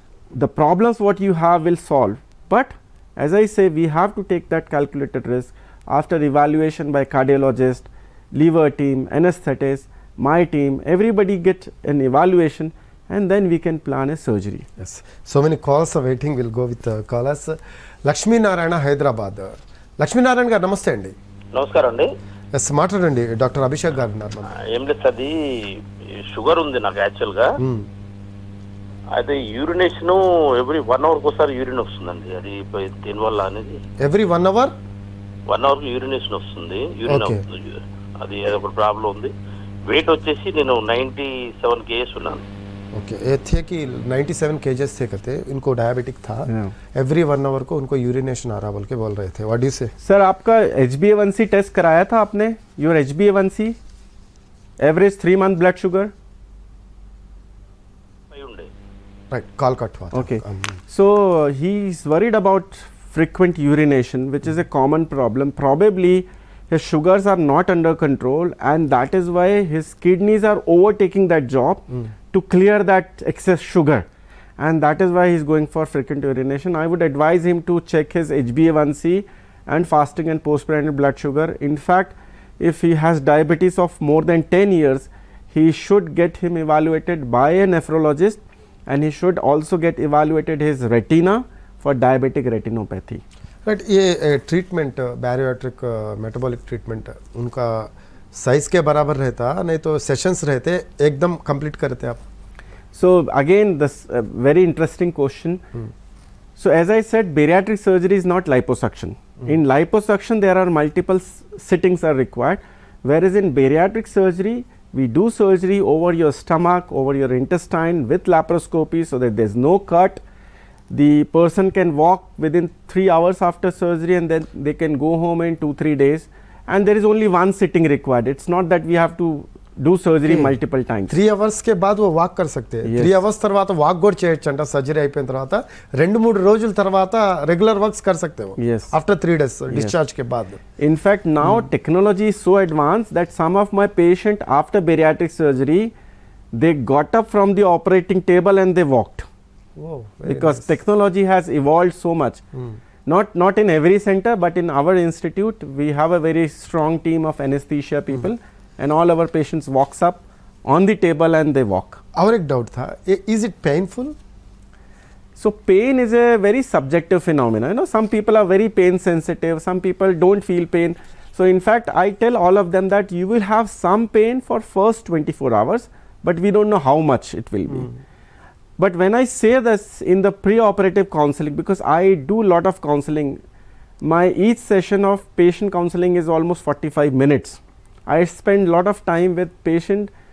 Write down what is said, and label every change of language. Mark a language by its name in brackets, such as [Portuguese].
[English] The problems what you have will solve, but as I say, we have to take that calculated risk after evaluation by cardiologist, liver team, anesthetist, my team, everybody get an evaluation, and then we can plan a surgery. Yes, so many calls are waiting. We'll go with the callers. [Telugu] Lakshmi Narayana, Hyderabad. Lakshmi Narayana garu namaste andi. నమస్కారం అండి. Yes మాట్లాడండి, doctor Abhishek గారు ఉన్నారు. ఏం లేదు, అది sugar ఉంది నాకు యాక్చువల్గా. అయితే యూరినేషన్ ఎవ్రీ 1 hour ఒకసారి యూరిన్ వస్తుందండి. అది దీనివల్ల అనేది ఎవ్రీ 1 hour 1 hour యూరినేషన్ వస్తుంది, యూరిన్ అవుతుంది. అది ఏదో ప్రాబ్లం ఉంది. వెయిట్ వచ్చేసి నేను 97 kgs ఉన్నాను. [Hindi] ओके, ये थे कि 97 kgs थे, कहते इनको डायबिटिक था, एवरी 1 hour को उनको यूरिनेशन आ रहा बोल के बोल रहे थे. [English] What do you say? [Hindi] सर, आपका HbA1c टेस्ट कराया था आपने? [English] Your HbA1c average 3 month blood sugar? [Hindi] Right, call cut हुआ. [English] Okay, so he is worried about frequent urination, which is a common problem. Probably his sugars are not under control, and that is why his kidneys are overtaking that job to clear that excess sugar, and that is why he is going for frequent urination. I would advise him to check his HbA1c and fasting and postprandial blood sugar. In fact, if he has diabetes of more than 10 years, he should get him evaluated by a nephrologist, and he should also get evaluated his retina for diabetic retinopathy. [Hindi] Right, ये treatment bariatric metabolic treatment उनका size के बराबर रहता, नहीं तो sessions रहते एकदम complete करते आप? [English] So again, this very interesting question. So as I said, bariatric surgery is not liposuction. In liposuction there are multiple sittings are required, whereas in bariatric surgery we do surgery over your stomach, over your intestine with laparoscopy, so that there is no cut. The person can walk within 3 hours after surgery, and then they can go home in 2-3 days, and there is only one sitting required. It's not that we have to do surgery multiple times. [Hindi] 3 hours के बाद वो walk कर सकते हैं. [Telugu] 3 hours తర్వాత walk కూడా చేయొచ్చు అంట. సర్జరీ అయిపోయిన తర్వాత 2-3 రోజుల తర్వాత రెగ్యులర్ వర్క్స్ [Hindi] कर सकते हो. [English] Yes. After 3 days discharge [Hindi] के बाद. [English] In fact, now technology is so advanced that some of my patient after bariatric surgery, they got up from the operating table and they walked. Wow, because nice. technology has evolved so much. Not in every center, but in our institute we have a very strong team of anesthesia people, and all our patients walks up on the table and they walk. [Hindi] और एक doubt था, [English] is it painful? So pain is a very subjective phenomena. Some people are very pain sensitive, some people don't feel pain. So in fact, I tell all of them that you will have some pain for first 24 hours, but we don't know how much it will be. But when I say this in the pre-operative counseling, because I do a lot of counseling, my each session of patient counseling is almost 45 minutes. I spend a lot of time with patient